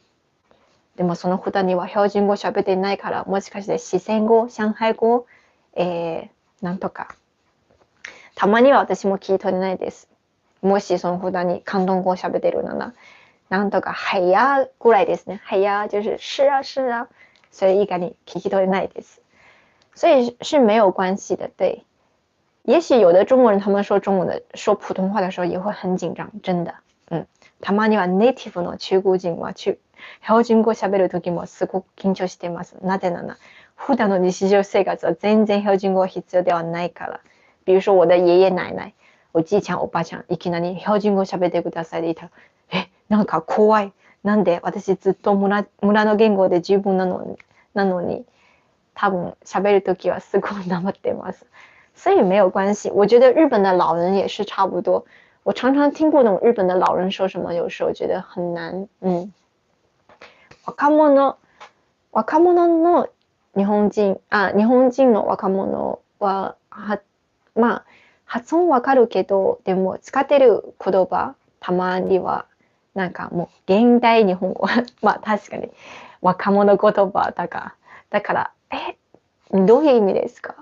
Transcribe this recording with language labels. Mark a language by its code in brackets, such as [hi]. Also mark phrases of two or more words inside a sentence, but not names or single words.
[ja] でもその他には標準語喋ってないから、もしかして四川語、上海語、なんとか。たまには私も聞き取れないです。もしその他に広東語喋ってるなら、なんとかはい呀ぐらいですね。 [zh] はい呀就是是啊是啊，所以一个你 [ja] 聞き取れないです。 [zh] 所以是没有关系的，对。也许有的中国人他们说普通話的时候也会很緊張、真的。 [ja] たまにはネイティブの中国人は標準語喋る時もすごく緊張しています。なぜなら普段の日常生活は全然標準語は必要ではないから。 [zh] 比如说我的爷爷奶奶、 [ja] おじいちゃん、おばあちゃん、いきなり標準語喋ってくださいで言ったら、なんか怖い。なんで私ずっと村の言語で十分なのに、多分喋る時はすごいなまってます。 [zh] 所以没有关系，我觉得日本的老人也是差不多。我常常听不懂日本的老人说什么，有时候觉得很难。 [ja] 若者の日本人の若者はまあ発音わかるけど、でも使ってる言葉たまにはなんかもう現代日本語確かに若者言葉だからどういう意味ですか？